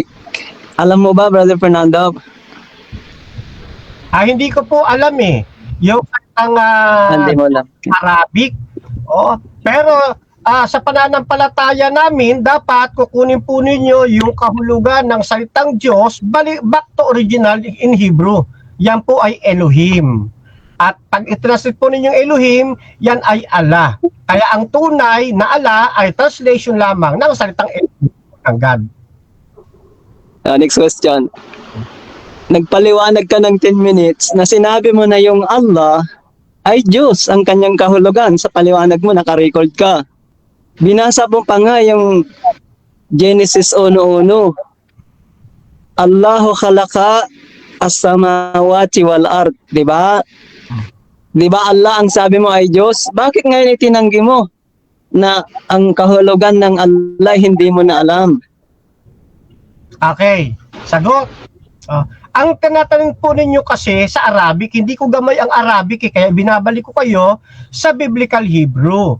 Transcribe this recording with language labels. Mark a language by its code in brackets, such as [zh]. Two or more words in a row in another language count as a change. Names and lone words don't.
[tl] Alam mo ba, Brother Fernando? Hindi ko po alam eh. Yung salitang Hindi mo lang. Arabic. Pero sa pananampalataya namin, dapat kukunin po ninyo yung kahulugan ng salitang Diyos, [en] back to original in Hebrew. [tl] Yan po ay Elohim. At pag i-translate po ninyong Elohim, yan ay Allah. Kaya ang tunay na Allah ay translation lamang ng salitang Elohim ng God. [en] Next question. [tl] Nagpaliwanag ka ng 10 minutes na sinabi mo na yung Allah ay Diyos ang kanyang kahulugan. Sa paliwanag mo, nakarecord ka. Binasa mo pa nga yung Genesis 1:1. [ar] الله خلق السماوات والأرض, [tl] 'di ba? 'Di ba Allah ang sabi mo ay Diyos? Bakit ngayon itinanggi mo na ang kahulugan ng Allah hindi mo na alam? Okay, sagot. Ang tinatanong po ninyo kasi sa Arabic, hindi ko gamay ang Arabic kaya binabalik ko kayo sa Biblical Hebrew.